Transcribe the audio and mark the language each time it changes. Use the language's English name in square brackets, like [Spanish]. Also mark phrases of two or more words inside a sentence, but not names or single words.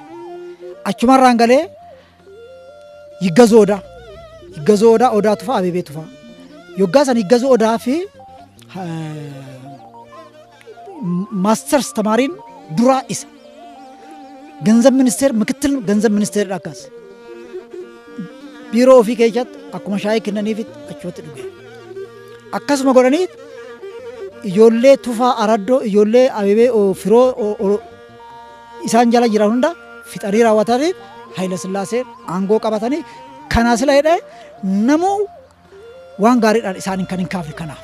[Oromo] Achumarraan galee Yiggazoo Odaa Tufaa Abeebee Tufaa. Yoggaa san Yiggazoo Odaa fi maasters tamaariin duraa isa. [Amharic] ገንዘብ ሚኒስቴር ምክትል ገንዘብ ሚኒስቴር akkas. [Oromo] Biiroo ofii keessatti akkuma shaayii kennaniifitti achitti dhuge. Akkasuma godhanii ijoollee Tufaa Araddoo ijoollee Abeebee firoo isaan jala jiran hunda fixanii raawwatanii Haayila Sillaasee aangoo qabatanii kanaa sila jedhee namuu waan gaariidhaan isaaniin kan hin kaafne kanaaf.